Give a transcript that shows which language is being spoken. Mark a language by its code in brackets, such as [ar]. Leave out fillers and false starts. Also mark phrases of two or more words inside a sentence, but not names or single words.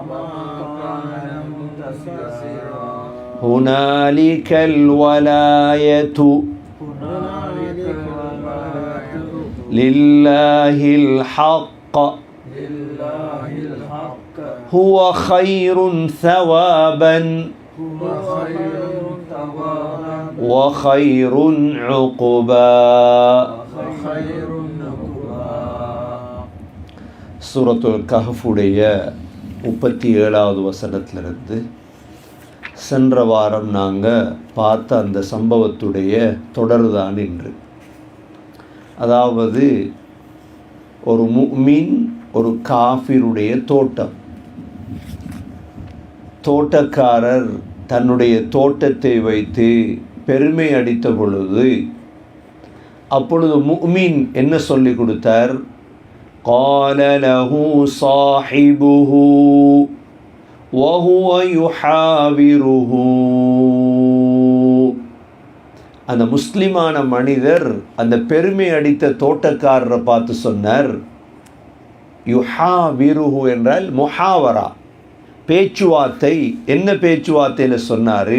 [ar] هنالك الولاية لله الحق هو خير ثوابا وخير عقبا. [ta] சூரத்துல் கஹ்ஃபுடைய 37வது வசனத்திலிருந்து சென்ற வாரம் நாங்கள் பார்த்த அந்த சம்பவத்துடைய தொடர்தான் இன்று. அதாவது ஒரு முஃமின் ஒரு காஃபிருடைய தோட்டக்காரர் தன்னுடைய தோட்டத்தை வைத்து பெருமை அடித்த பொழுது அப்பொழுது முஃமின் என்ன சொல்லி கொடுத்தார்? [ar] قال له صاحبه وهو يحاوره. [ta] அந்த முஸ்லிமான மனிதர் அந்த பெருமை அடித்த தோட்டக்காரரை பார்த்து சொன்னார், யுஹாவிருஹு என்றால் முஹாவரா, பேச்சுவார்த்தை. என்ன பேச்சுவார்த்தையில் சொன்னார்?